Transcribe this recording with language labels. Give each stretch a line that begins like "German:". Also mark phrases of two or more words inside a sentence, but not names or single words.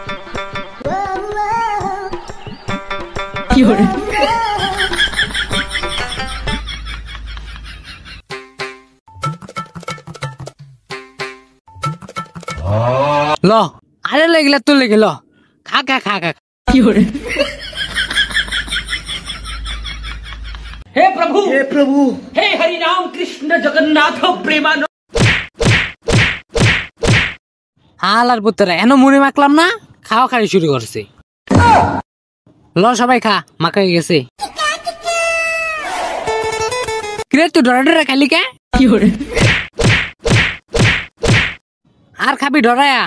Bangla: ল আরে লেগিলা তুই লেগে ল, খা খা খা খা। হে প্রভু হে হরি রাম কৃষ্ণ জগন্নাথ প্রেমানন্দ। হালার পুত্রা এনো মুড়ি মাখলাম না, খাওয়া খাই শুরু করছে। ল সবাই খা, মাখাই গেছে। কিরে তুই ডরা ডরা খালি কে? আর খাবি ডরায়া?